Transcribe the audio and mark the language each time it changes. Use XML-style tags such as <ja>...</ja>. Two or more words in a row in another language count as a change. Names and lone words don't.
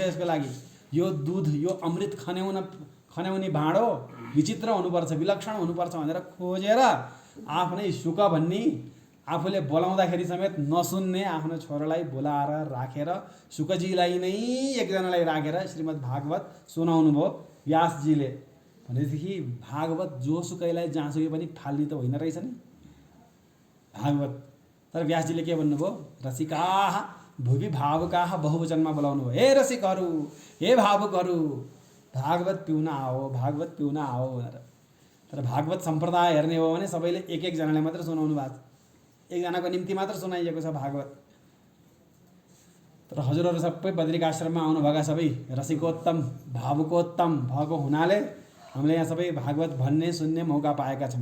<ne>यसको लागि यो दुध, यो अमृत खन्याउने भाँडो विचित्र हुनुपर्छ, विलक्षण हुनुपर्छ भनेर खोजेर आफ्नै शुक भन्ने आफूले बोलाउँदाखेरि समेत नसुन्ने आफ्नो छोरालाई बोलाएर राखेर शुकजीलाई नै एकजनालाई राखेर श्रीमद् भागवत सुनाउनु भयो व्यासजीले। भनेदेखि भागवत जोसुकैलाई जहाँसुकै पनि फाल्ने त होइन रहेछ नि। भागवत। तर व्यासजीले के भन्नुभयो,</ne> <sa>रसिकाः भुवि भावुकाः</sa> <ne>बहुवचनमा बोलाउनु भयो। हे रसिकहरू, हे भावुकहरू, भागवत पिउन आओ, भागवत पिउन आओ भनेर। तर भागवत सम्प्रदाय हेर्ने हो भने सबैले एक एकजनाले मात्र सुनाउनु भएको छ, एकजनाको निम्ति मात्र सुनाइएको छ भागवत। तर हजुरहरू सबै बद्रिकाश्रममा आउनुभएका सबै रसिकोत्तम भावुकोत्तम भएको हुनाले हामीले यहाँ सबै भागवत भन्ने सुन्ने मौका पाएका छौँ।</ne>